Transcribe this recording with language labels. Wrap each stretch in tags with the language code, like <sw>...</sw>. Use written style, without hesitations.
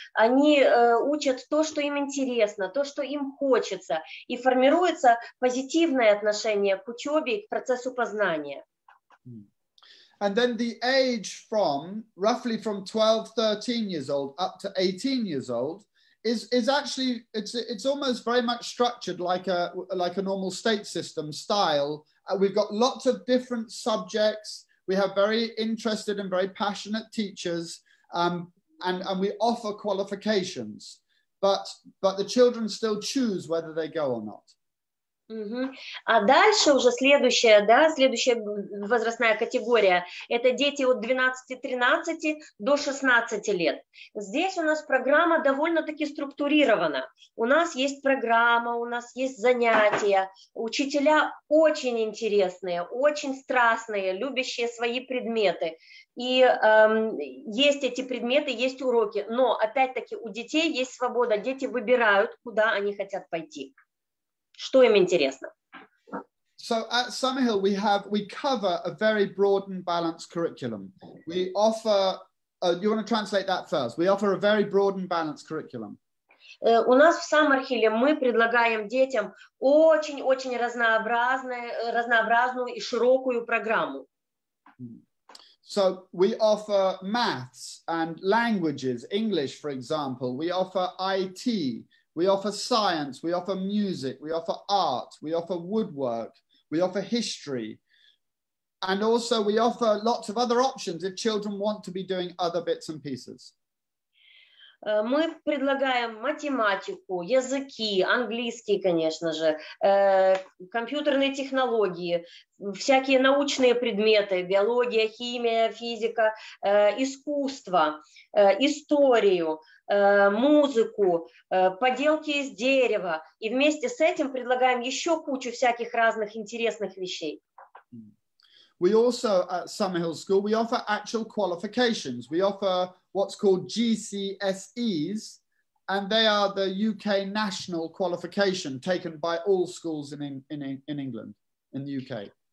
<ru>Они учат то, что им интересно, то, что им хочется, и формируется позитивное отношение к учебе и к процессу познания.</ru> <en>And then the age roughly from 12, 13 years old up to 18 years old is actually, it's almost very much structured like a normal state system style. We've got lots of different subjects. We have very interested and very passionate teachers, and we offer qualifications, but the children still choose whether they go or not.</en> <ru>А дальше уже следующая возрастная категория – это дети от 12-13 до 16 лет. Здесь у нас программа довольно-таки структурирована. У нас есть программа, у нас есть занятия. Учителя очень интересные, очень страстные, любящие свои предметы. И есть эти предметы, есть уроки. Но опять-таки у детей есть свобода. Дети выбирают, куда они хотят пойти. Что им интересно.</ru> <en>So at Sammerhіл we cover a very broad and balanced curriculum. We offer, you want to translate that first? We offer a very broad and balanced curriculum.</en> <ru>У нас в Саммерхілі мы предлагаем детям очень-очень разнообразную и широкую программу.</ru> <en>So we offer maths and languages, English, for example. We offer IT. We offer science, we offer music, we offer art, we offer woodwork, we offer history. And also we offer lots of other options if children want to be doing other bits and pieces.</en> <ru>Мы предлагаем математику, языки, английский, конечно же, компьютерные технологии, всякие научные предметы, биология, химия, физика, искусство, историю, музыку, поделки из дерева. И вместе с этим предлагаем еще кучу всяких разных интересных вещей.</ru> <en>We also, at Sammerhіл School, we offer actual qualifications. We offer what's called GCSEs, and they are the UK national qualification taken by all schools in England, in the UK.</en>